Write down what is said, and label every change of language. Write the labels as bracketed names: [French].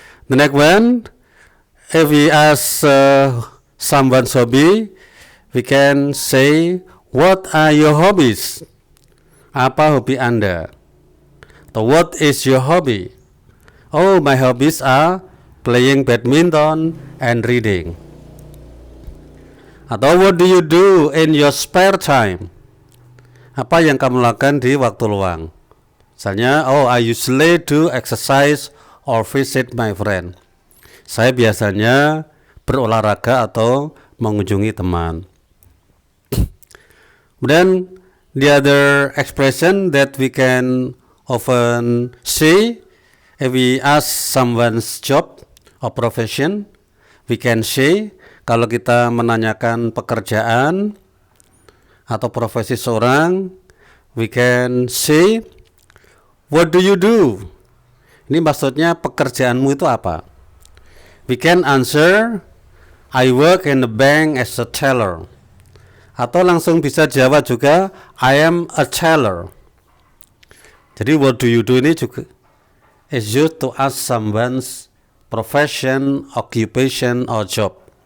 [English] The next one, if we ask someone's hobby, we can say, what are your hobbies? [Indonesian] Apa hobi Anda? Atau [English] what is your hobby? Oh, my hobbies are playing badminton and reading. [Indonesian] Atau [English] what do you do in your spare time? [Indonesian] Apa yang kamu lakukan di waktu luang? Misalnya, oh, [English] I usually do exercise or visit my friend. [Indonesian] Saya biasanya berolahraga atau mengunjungi teman. Kemudian [English] the other expression that we can often see if we ask someone's job or profession, we can say, [Indonesian] kalau kita menanyakan pekerjaan atau profesi seorang, [English] we can say, what do you do? [Indonesian] Ini maksudnya pekerjaanmu itu apa? [English] We can answer, I work in the bank as a teller. [Indonesian] Atau langsung bisa jawab juga, [English] I am a teller. [Indonesian] Jadi [English] what do you do ini juga is used to ask someone's profession, occupation, or job.